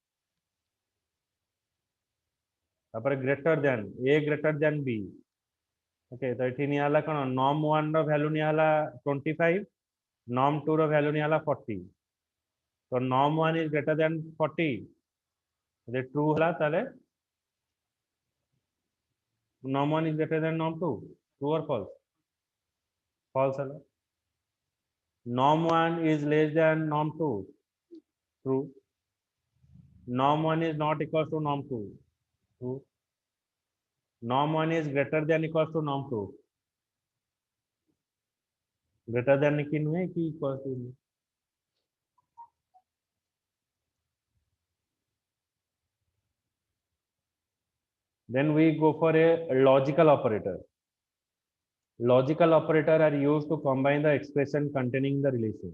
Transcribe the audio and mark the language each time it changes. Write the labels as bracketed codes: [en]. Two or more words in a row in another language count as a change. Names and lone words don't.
[en] ତାପରେ greater than a greater than b. [or] ଓକେ, ତ ଏଠି ନିଆ ହେଲା କ'ଣ num1 ର ଭ୍ୟାଲୁ ନିଆ ହେଲା 25, num2 ର ଭ୍ୟାଲୁ ନିଆ ହେଲା 40. [en] ତ num1 is greater than 40 [or] ଯଦି ଟ୍ରୁ ହେଲା ତାହେଲେ [en] num1 is greater than num2. True or false? False ହେଲା. norm 1 is less than norm 2. True. Norm 1 is not equal to norm 2. True. Norm 1 is greater than equals to norm 2. Greater than [or] କି ନୁହେଁ କି [en] equal to [or] ନୁହେଁ. [en] Then we go for a logical operator. Logical operator are used to combine the expression containing the relation.